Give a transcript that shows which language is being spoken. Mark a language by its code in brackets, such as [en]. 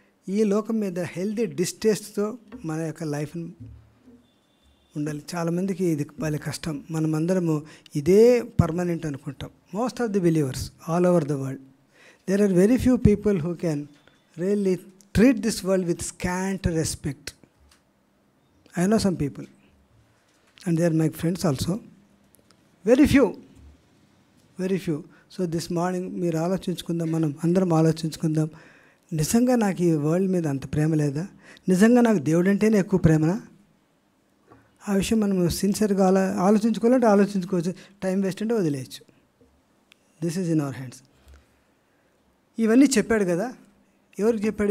[te] ఈ లోకం మీద హెల్దీ డిస్టేస్ట్తో మన యొక్క లైఫ్ని ఉండాలి. చాలామందికి ఇది వాళ్ళ కష్టం. మనమందరము ఇదే పర్మనెంట్ అనుకుంటాం. [en] Most of the believers all over the world, there are very few people who can really treat this world with scant respect. I know some people and they are my friends also. Very few. So this morning [te] మీరు ఆలోచించుకుందాం, మనం అందరం ఆలోచించుకుందాం. నిజంగా నాకు ఈ world మీద అంత ప్రేమ లేదా? నిజంగా నాకు దేవుడు అంటేనే ఎక్కువ ప్రేమనా? ఆ విషయం మనం సిన్సియర్గా ఆలోచించుకోవాలంటే ఆలోచించుకోవచ్చు. టైం వేస్ట్ అంటే వదిలేయచ్చు. [en] This is in our hands. [te] ఇవన్నీ చెప్పాడు కదా. ఎవరికి చెప్పాడు?